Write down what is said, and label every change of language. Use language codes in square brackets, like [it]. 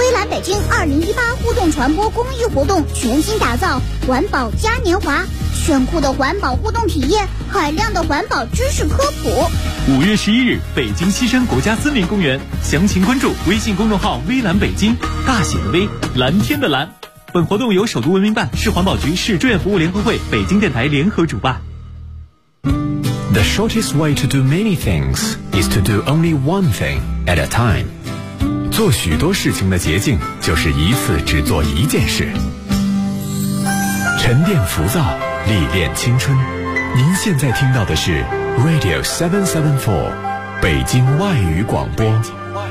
[zh] 北京2018互动传播公益活动全新打造环保嘉年华，炫酷的环保互动体验，海量的环保知识科普。 5月11日，北京西山国家森林公园，详情关注微信公众号微蓝北京，大写的微，蓝天的蓝。本活动由首都文明办、市环保局、市志愿服务联合会、北京电台联合主办。 [en] The shortest way to do many things is to do only one thing at a time. [zh] 做许多事情的捷径就是一次只做一件事。沉淀浮躁，历练青春。您现在听到的是 Radio 774 北京外语广播。